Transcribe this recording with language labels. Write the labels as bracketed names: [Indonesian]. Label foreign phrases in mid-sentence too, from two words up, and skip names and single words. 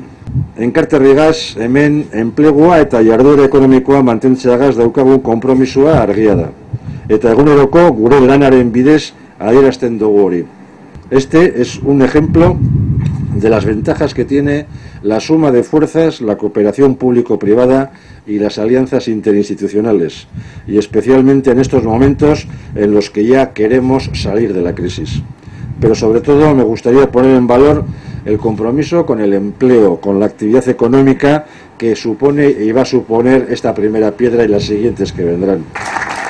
[Basque] Enkarterrigaz, hemen enplegua eta jarduera ekonomikoa mantentzeagaz daukagun konpromisua argia da. Eta eguneroko gure lanaren bidez adierazten dugu hori. [Spanish] Este es un ejemplo de las ventajas que tiene la suma de fuerzas, la cooperación público-privada y las alianzas interinstitucionales, y especialmente en estos momentos en los que ya queremos salir de la crisis. Pero sobre todo me gustaría poner en valor el compromiso con el empleo, con la actividad económica que supone y va a suponer esta primera piedra y las siguientes que vendrán.